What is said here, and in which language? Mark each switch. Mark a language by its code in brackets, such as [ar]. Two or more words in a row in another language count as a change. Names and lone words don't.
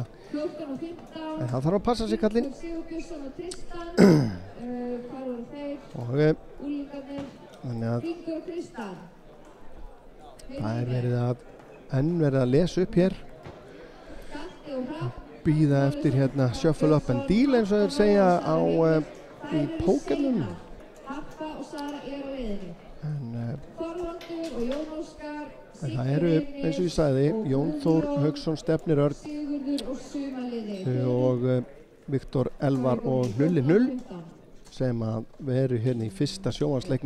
[is] En það þarf að passa sig kallinn. Og þannig að það er verið að lesa upp hér. Bíða eftir hérna [en] shuffle up and deal [is] eins og þeir segja í pókernum. En það eru, eins og ég sagði, Jón Þór Hauksson, Stefnir Örn og Viktor Elvar og Hnulli Hnull sem að veru hérna í fyrsta sjónvarpsleiknum.